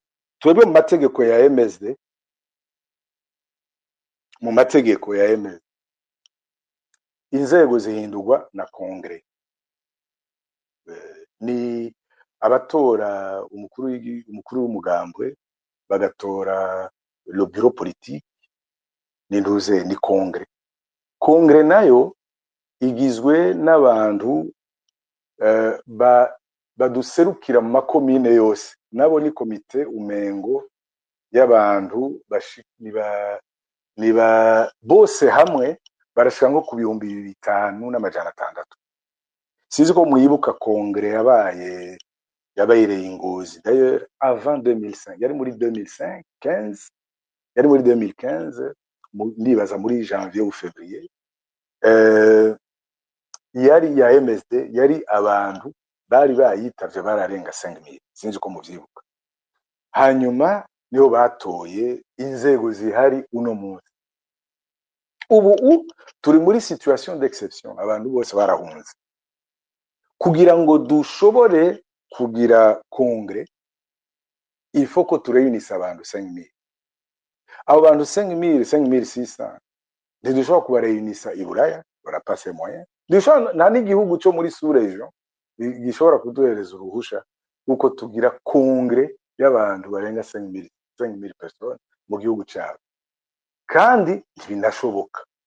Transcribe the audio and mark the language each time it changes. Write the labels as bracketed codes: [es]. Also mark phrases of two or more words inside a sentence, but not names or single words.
[rn] Twebwe mu mategeko ya MSD, mu mategeko ya MSD inzego zihindurwa na kongre. Ni abatora umukuru w'umugambwe bagatora [fr] le bureau politique [rn] n'intuze ni kongre. Kongre nayo igizwe n'abantu baduserukira mu makomine yose, nabo ni komite umengo y'abantu niba bose hamwe barashika nko ku 5,500. Sizi ko muyibuka kongre yabaye Ingozi [fr] d'ailleurs avant [rn] 2005, yari muri 2015 ndibaza muri [fr] janvier ou février. [rn] Yari ya MSD, yari abantu bari bayitavye bararenga 5,000, sinzi ko muvyibuka. Hanyuma niho batoye inzego zihari uno munsi. Ubu turi muri [fr] situation d'exception, [rn] abantu bose barahunze. Kugira ngo dushobore kugira kongre, [fr] il faut [rn] ko tureyunisa abantu 5,000. Abo bantu 5,600 ntidushobora kubareyunisa i Buraya, barapase moyen. Nta n'igihugu cyo muri sous-region gishobora kuduhereza uruhusha uko tugira kongre y'abantu barenga 5,000 personnes mu gihugu cyabo, kandi ntibinashoboka.